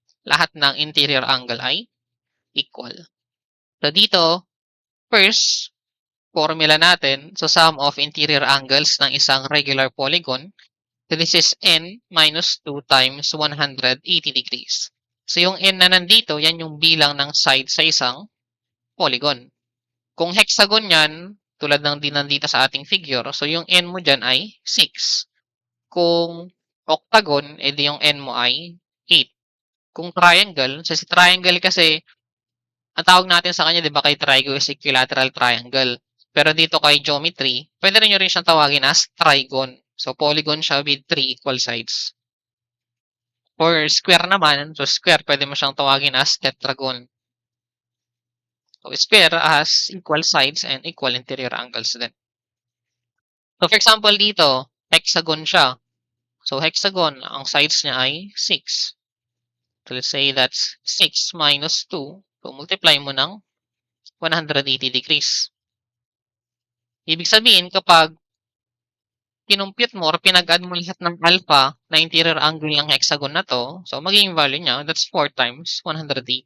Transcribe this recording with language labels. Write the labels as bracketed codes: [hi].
[tl] Lahat ng interior angle ay equal. So, dito, first, formula natin, so [en] sum of interior angles [tl] ng isang regular polygon. [en] So, this is n minus 2 times 180 degrees. [tl] So, yung n na nandito, yan yung bilang ng side sa isang polygon. Kung hexagon yan, tulad ng din nandito sa ating figure, so yung n mo dyan ay 6. Kung octagon, edi yung n mo ay 8. Kung triangle, sa si triangle kasi, ang tawag natin sa kanya, di ba, kay trigo is equilateral triangle. Pero dito kay geometry, pwede rin nyo rin siyang tawagin as trigon. So, polygon siya with 3 equal sides. For square naman, so square, pwede mo siyang tawagin as tetragon. [en] So, square has equal sides and equal interior angles din. [tl] So, for example, dito, hexagon siya. So, hexagon, ang sides niya ay 6. [en] So, let's say that's 6 minus 2. So, multiply mo ng 180 degrees. [tl] Ibig sabihin, kapag kinumpute mo or pinag-add mo lahat ng alpha na interior angle ng hexagon na to, so magiging value niya, [en] that's 4 times 180.